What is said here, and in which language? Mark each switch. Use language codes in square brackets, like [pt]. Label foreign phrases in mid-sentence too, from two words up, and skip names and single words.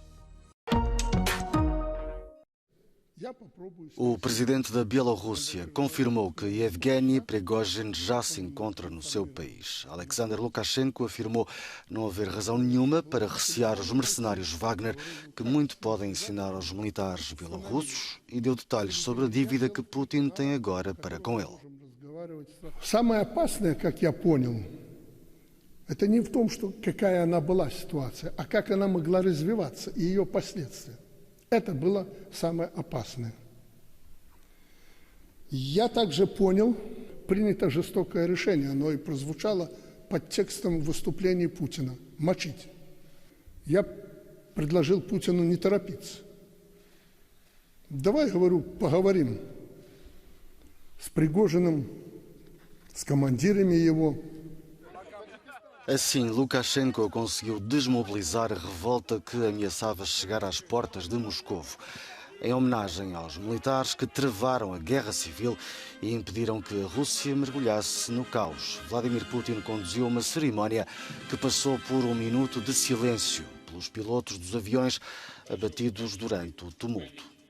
[pt] O presidente da Bielorrússia confirmou que Yevgeny Prigozhin já se encontra no seu país. Alexander Lukashenko afirmou não haver razão nenhuma para recear os mercenários Wagner, que muito podem ensinar aos militares bielorrussos, e deu detalhes sobre a dívida que Putin tem agora para com ele. [ru] Самое опасное, как я понял, это не в том, что какая она была ситуация, а как она могла развиваться и ее последствия. Это было самое опасное. Я также понял, принято жестокое решение, оно и прозвучало под текстом выступлений Путина – мочить. Я предложил Путину не торопиться. Давай, говорю, поговорим с Пригожиным, с командирами его. [pt] Assim, Lukashenko conseguiu desmobilizar a revolta que ameaçava chegar às portas de Moscovo, em homenagem aos militares que travaram a guerra civil e impediram que a Rússia mergulhasse no caos. Vladimir Putin conduziu uma cerimónia que passou por um minuto de silêncio pelos pilotos dos aviões abatidos durante o tumulto.